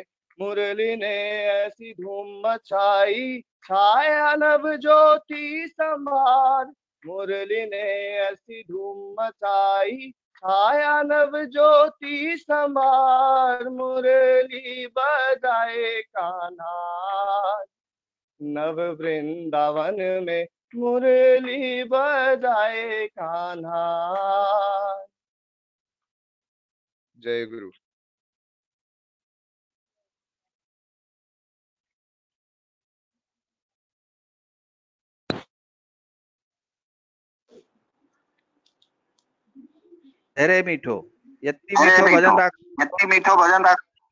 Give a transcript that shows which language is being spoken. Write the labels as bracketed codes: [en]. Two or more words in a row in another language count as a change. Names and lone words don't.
[hi] मुरली ने ऐसी धूम मचाई, छाया नव ज्योति समार, मुरली ने ऐसी धूम मचाई, छाया नव ज्योति समार, मुरली बजाए कान्हा, नव वृंदावन में मुरली बजाए कान्हा। जय गुरु। [ne] धेरै मीठो, यति मीठो भजन राख, यति मीठो भजन राख।